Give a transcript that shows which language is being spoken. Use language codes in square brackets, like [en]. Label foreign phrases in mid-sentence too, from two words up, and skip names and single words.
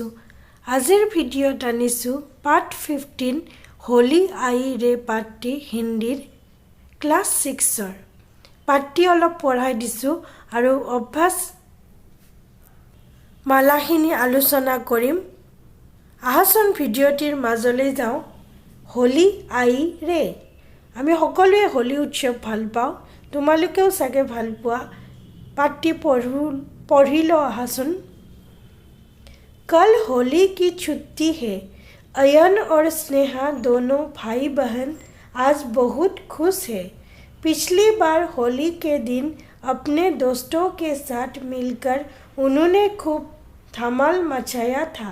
[as] আজিৰ ভিডিঅ'ত আনিছোঁ পাৰ্ট 15 [hi] होली आई रे [as] পাঠটি হিন্দীৰ ক্লাছ 6ৰ পাঠটি অলপ পঢ়াই দিছোঁ আৰু অভ্যাস মালাখিনি আলোচনা কৰিম। আহাচোন ভিডিঅ'টিৰ মাজলৈ যাওঁ। [hi] होली आई रे [as] আমি সকলোৱে হোলী উৎসৱ ভাল পাওঁ, তোমালোকেও চাগে ভাল পোৱা। পাঠটি পঢ়ি লোৱা আহাচোন। [hi] कल होली की छुट्टी है। अयन और स्नेहा दोनों भाई बहन आज बहुत खुश है। पिछली बार होली के दिन अपने दोस्तों के साथ मिलकर उन्होंने खूब धमाल मचाया था।